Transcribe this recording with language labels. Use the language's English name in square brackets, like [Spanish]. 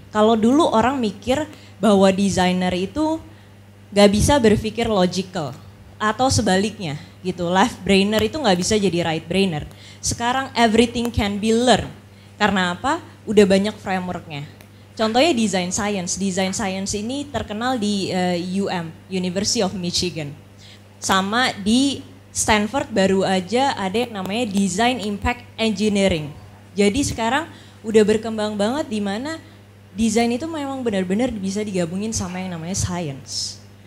[Indonesian] Kalau dulu orang mikir bahwa desainer itu gak bisa berpikir logical, atau sebaliknya gitu, left brainer itu nggak bisa jadi right brainer. [English] Sekarang everything can be learned. [Indonesian] Karena apa? Udah banyak frameworknya. Contohnya design science. Design science ini terkenal di University of Michigan. Sama di Stanford baru aja ada yang namanya design impact engineering. Jadi sekarang udah berkembang banget di mana desain itu memang benar-benar bisa digabungin sama yang namanya science.